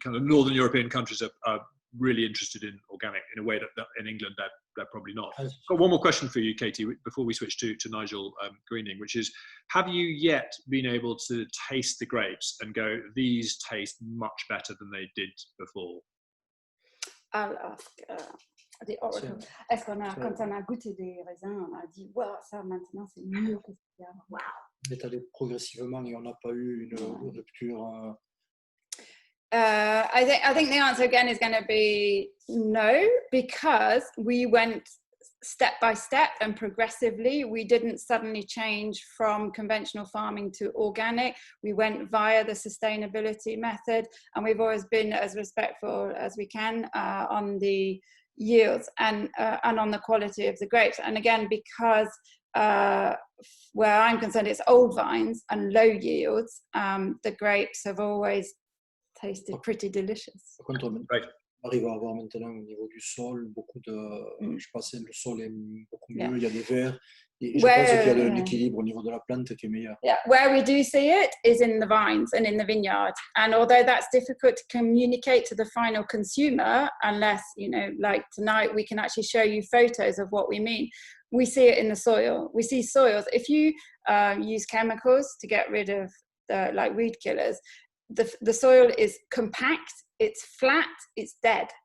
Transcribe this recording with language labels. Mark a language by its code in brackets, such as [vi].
[en] Kind of Northern European countries are really interested in organic in a way that in England they're probably not. I've got one more question for you, Katie, before we switch to Nigel Greening, which is, have you yet been able to taste the grapes and go, these taste much better than they did before? I'll ask the oracle. [fr] Est-ce qu'on a, quand on a goûté des raisins, on a dit, wow, ça maintenant c'est mieux que ce qu'il y a. Wow. On est allé progressivement et on n'a pas eu une rupture. [en] I think the answer again is going to be no, because we went step by step and progressively. We didn't suddenly change from conventional farming to organic. We went via the sustainability method, and we've always been as respectful as we can on the yields and on the quality of the grapes. And again, because where I'm concerned, it's old vines and low yields, the grapes have always tasted pretty delicious. [fr] Par contre, on arrive à avoir maintenant au niveau du sol beaucoup de. Je pense que le sol est beaucoup mieux. Il y a des vers. Et je pense qu'il y a un équilibre au niveau de la plante qui est meilleur. [en] Yeah, where we do see it is in the vines and in the vineyard. And although that's difficult to communicate to the final consumer, unless, you know, like tonight, we can actually show you photos of what we mean. We see it in the soil. We see soils. If you use chemicals to get rid of like weed killers, the soil is compact, it's flat, it's dead.